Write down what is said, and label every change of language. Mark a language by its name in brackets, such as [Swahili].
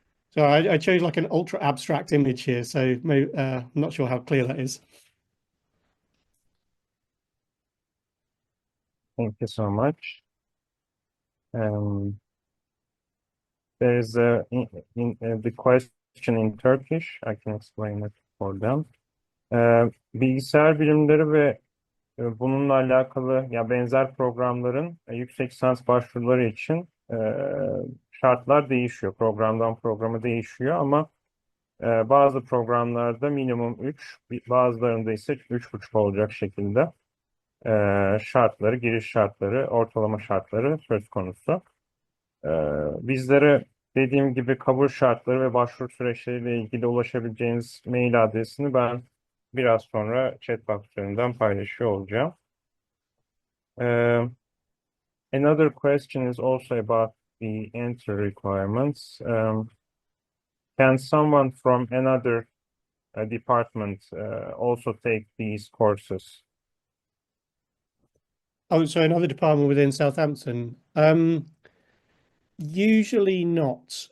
[English] So I chose like an ultra abstract image here, so maybe, I'm not sure how clear that is. Thank you so much. There is the question in Turkish. I can explain it for them. [Turkish] Bilgisayar bilimleri ve bununla alakalı ya benzer programların yüksek lisans başvuruları için şartlar değişiyor. Programdan programa değişiyor ama bazı programlarda minimum 3, bazılarında ise 3,5 olacak şekilde şartları, giriş şartları, ortalama şartları söz konusu. Bizlere dediğim gibi kabul şartları ve başvuru süreçleriyle ilgili ulaşabileceğiniz mail adresini ben biraz sonra chat box üzerinden paylaşıyor olacağım. [English] Another question is also about the entry requirements. Can someone from another department also take these courses? Oh, so another department within Southampton. Usually not.